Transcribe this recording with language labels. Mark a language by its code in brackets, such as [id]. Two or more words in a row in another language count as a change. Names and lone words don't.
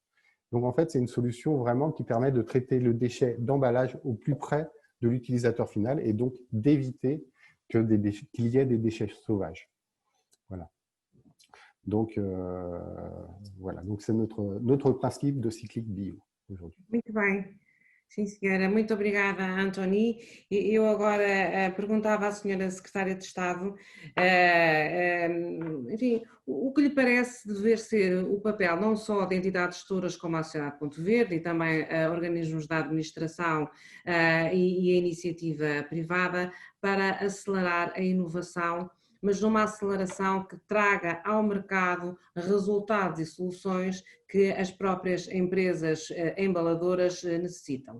[fr] Donc, en fait, c'est une solution vraiment qui permet de traiter le déchet d'emballage au plus près de l'utilisateur final et donc d'éviter qu'il y ait des déchets sauvages. Voilà. Donc, voilà. Donc, c'est notre principe de cyclique bio aujourd'hui. [pt] Muito bem. Sim, senhora. Muito obrigada, Antoni. Eu agora perguntava à senhora Secretária de Estado, enfim, o que lhe parece dever ser o papel não só de entidades gestoras como a Sociedade Ponto Verde e também organismos da administração e a iniciativa privada para acelerar a inovação, mas numa aceleração que traga ao mercado resultados e soluções que as próprias empresas embaladoras necessitam.